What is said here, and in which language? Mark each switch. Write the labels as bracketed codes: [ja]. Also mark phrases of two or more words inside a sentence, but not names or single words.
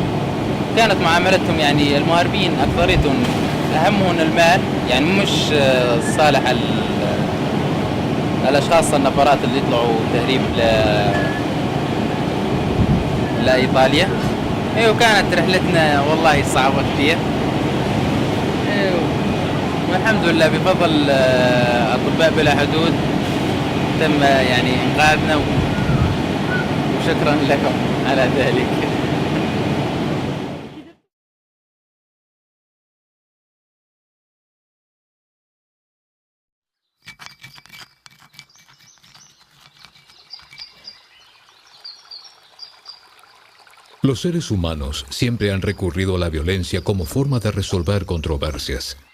[ar] كانت معاملتهم يعني المهربين اكثريتهم اهمهم المال، يعني مش صالح الاشخاص النفرات اللي يطلعوا تهريب لايطاليا. وكانت رحلتنا والله صعبة كثير. والحمد لله بفضل اطباء بلا حدود تم يعني إنقاذنا وشكرا لكم على ذلك. [es] Los seres humanos siempre han recurrido a la violencia como forma de resolver controversias.